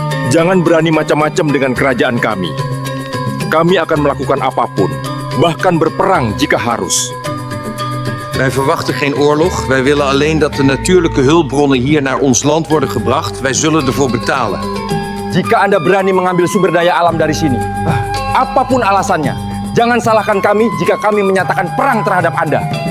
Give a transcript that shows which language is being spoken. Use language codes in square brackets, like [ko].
[id] Jangan berani macam-macam dengan kerajaan kami. Kami akan melakukan apapun, bahkan berperang jika harus. [nl] Wij verwachten geen oorlog. Wij willen alleen dat de natuurlijke hulpbronnen hier naar ons land worden gebracht. Wij zullen ervoor betalen. [id] Jika Anda berani mengambil sumber daya alam dari sini, apapun alasannya, jangan salahkan kami jika kami menyatakan perang terhadap Anda.